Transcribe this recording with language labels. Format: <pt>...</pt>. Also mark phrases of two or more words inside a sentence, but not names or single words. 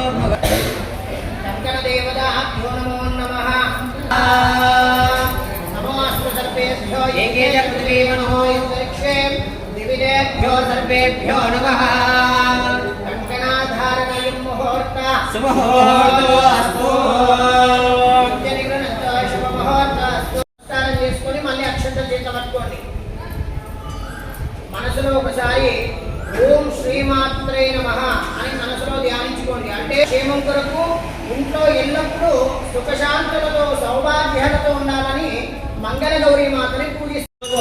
<sa>शंकर देवताभ्यो नमो नमः नमोऽस्तु सर्वेभ्यो एके च पृथिवी नमो युक्ते दिविदेभ्यो सर्वेभ्यो नमः कंकणाधारणं मुहूर्त सुमुहूर्तो अस्तु</sa> <te>జనిగ్రహంతో శుభ ముహూర్త స్నానం చేసుకొని మళ్ళీ అక్షంతలు చేత పట్టుకోండి మనసులో ఒకసారి</te> <sa>ఓం శ్రీమాత్రే నమః</sa> <te>అని మనసులో ధ్యానించుకోండి అంటే క్షేమం కొరకు ఇంట్లో ఎల్లప్పుడూ సుఖశాంతులతో సౌభాగ్యాలతో ఉండాలని మంగళ గౌరీ మాతని పూజిస్తారు</te>